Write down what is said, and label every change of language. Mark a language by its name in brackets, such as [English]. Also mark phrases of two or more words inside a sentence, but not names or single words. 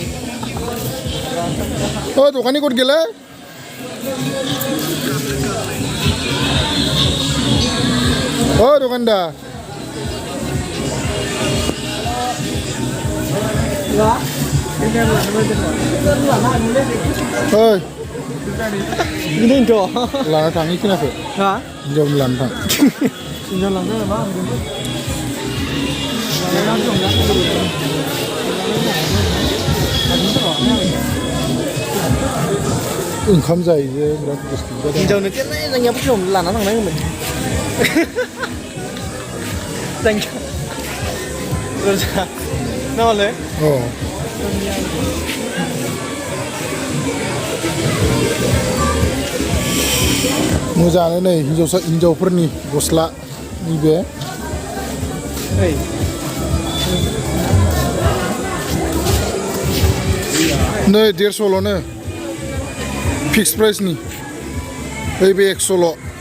[Bodo] ओ दखाननि गद गेले ओ दखानदार ओइ बिदिनोथ' लाना थाङै खोनाखो हिनजाव लाना थां हिनजाव लांनो मा ओंखाम जायो बिराद बुस्थु हिनजावनो केन्नाय जोंनिया फुङाव लाना थांनांगौमोन [English] Thank you. No, le. [Bodo] Oh. मोजाङानो नै हिनजावफोरनि गस्ला नैबे नै 150ल'नो [English] fix price-ni [Bodo] नैबे 100ल'